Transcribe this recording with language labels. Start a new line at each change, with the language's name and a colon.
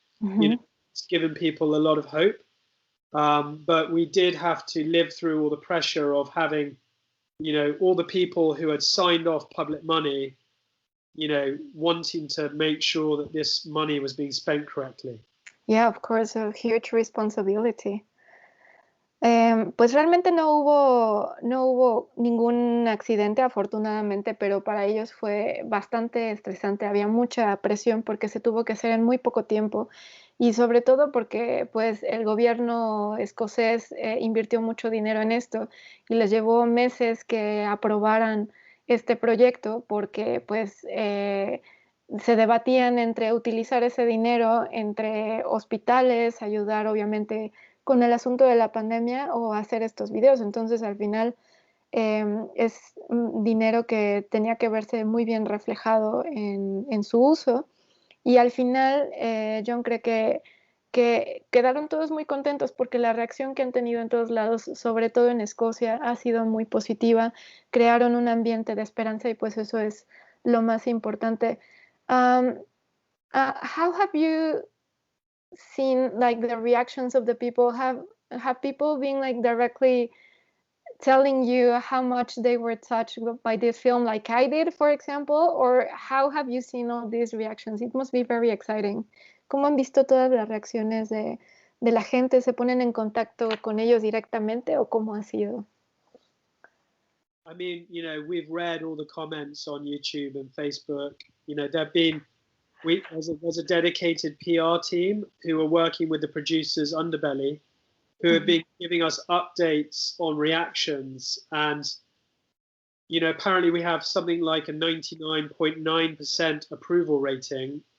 English: It's given people a lot of hope. But we did have to live through all the pressure of having, all the people who had signed off public money, wanting to make sure that this money was being spent correctly. Yeah, of course, a huge responsibility.
Spanish: Pues realmente no hubo ningún accidente, afortunadamente, pero para ellos fue bastante estresante. Había mucha presión porque se tuvo que hacer en muy poco tiempo y sobre todo porque pues el gobierno escocés invirtió mucho dinero en esto y les llevó meses que aprobaran este proyecto porque pues se debatían entre utilizar ese dinero entre hospitales, ayudar obviamente con el asunto de la pandemia o hacer estos videos. Entonces, al final, es dinero que tenía que verse muy bien reflejado en su uso. Y al final, John cree que quedaron todos muy contentos porque la reacción que han tenido en todos lados, sobre todo en Escocia, ha sido muy positiva. Crearon un ambiente de esperanza y pues eso es lo más importante.
English: How have you seen like the reactions of the people? Have people been like directly telling you how much they were touched by this film, like I did, for example? Or how have you seen all these reactions? It must be very exciting.
Spanish: ¿Cómo han visto todas las reacciones de la gente? ¿Se ponen en contacto con ellos directamente o cómo ha sido?
English: I mean, we've read all the comments on YouTube and Facebook. There've been there's a dedicated PR team who are working with the producers Underbelly, who have been giving us updates on reactions. And, apparently we have something like a 99.9% approval rating.